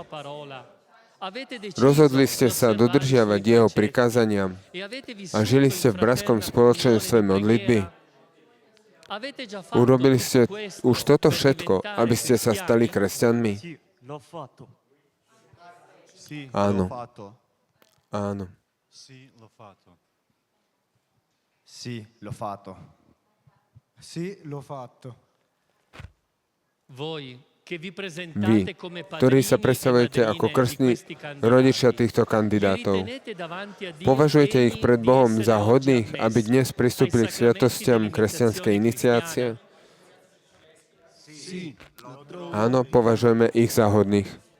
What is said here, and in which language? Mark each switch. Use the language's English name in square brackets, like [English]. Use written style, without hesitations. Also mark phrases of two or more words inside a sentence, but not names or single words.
[Slovak] Rozhodli ste sa dodržiavať jeho prikázania a žili ste v bratrskom spoločenstve modlitby. Urobili ste už toto všetko, aby ste sa stali kresťanmi? Áno. Áno. [Italian] Sì, l'ho fatto. Sì, l'ho fatto. Sì, l'ho fatto. [Slovak] Vy, ktorí sa predstavujete ako krstní rodičia týchto kandidátov, považujete ich pred Bohom za hodných, aby dnes pristúpili k sviatostiam kresťanskej iniciácie? Áno, považujeme ich za hodných.